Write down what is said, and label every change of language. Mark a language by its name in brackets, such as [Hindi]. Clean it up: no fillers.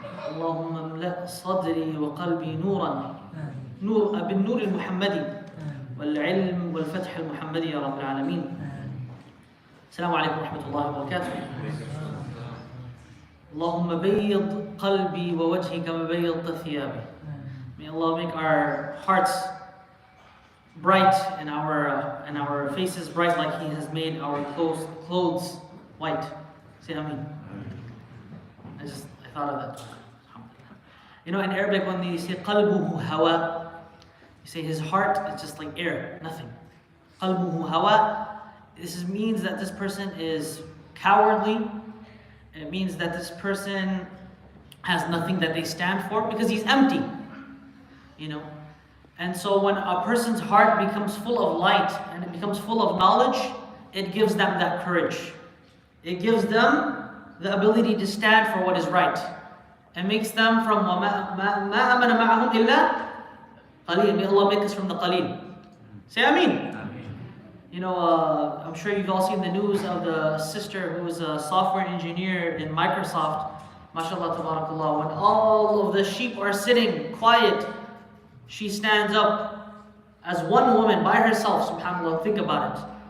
[Arabic] اللهم املأ صدري وقلبي نورا بالنور المحمدي والعلم والفتح المحمدي يا رب العالمين. السلام عليكم ورحمة الله وبركاته. اللهم بيض قلبي ووجهي كما بيضت ثيابي. [English] May Allah make our hearts bright and our faces bright like He has made our clothes white. Say Ameen. I thought of that. You know, in Arabic, when they say [Arabic] qalbuhu hawa, [English] you say his heart is just like air, nothing. [Arabic] Qalbuhu hawa, [English] this means that this person is cowardly. It means that this person has nothing that they stand for because he's empty. You know, and so when a person's heart becomes full of light and it becomes full of knowledge, it gives them that courage. It gives them the ability to stand for what is right. It makes them from [Arabic] مَا آمَنَ مَعَهُمْ إِلَّا قَلِيلٌ. [English] May Allah make us from the qaleel. Say Ameen. You know, I'm sure you've all seen the news of the sister who was a software engineer in Microsoft. MashaAllah, tabarakallah. When all of the sheep are sitting quiet, she stands up as one woman by herself, subhanAllah. Think about it.